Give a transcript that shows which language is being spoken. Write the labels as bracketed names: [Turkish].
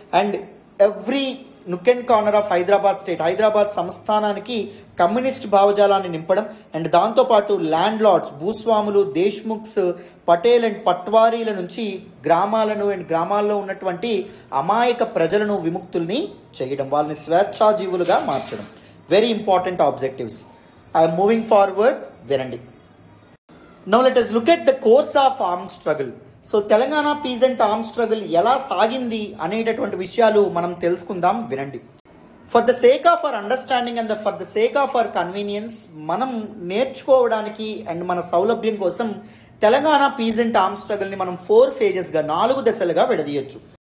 [English] and every nook and corner of Hyderabad [Telugu] సంస్థానానికి communist భావజాలాన్ని నింపడం. And దాంతోపాటు ల్యాండ్ లార్డ్స్, భూస్వాములు, దేశ్ముఖ్స్, పటేల్ అండ్ పట్వారీల నుంచి గ్రామాల్లో ఉన్నటువంటి అమాయక ప్రజలను విముక్తుల్ని చేయడం, వాళ్ళని స్వేచ్ఛాజీవులుగా మార్చడం. [English] Very important objectives. I'm moving forward. [Telugu] వినండి. [English] Now let us look at the course of armed struggle. [Telugu] So Telangana peasant arm struggle ఎలా సాగింది అనేటటువంటి విషయాలు మనం తెలుసుకుందాం. వినండి. [English] for the sake of our understanding and for the sake of our convenience, [Telugu] మనం నేర్చుకోవడానికి అండ్ మన సౌలభ్యం కోసం తెలంగాణ పీజెంట్ ఆర్మ్ స్ట్రగుల్ని మనం 4 phases, 4 దశలుగా విడదీయచ్చు.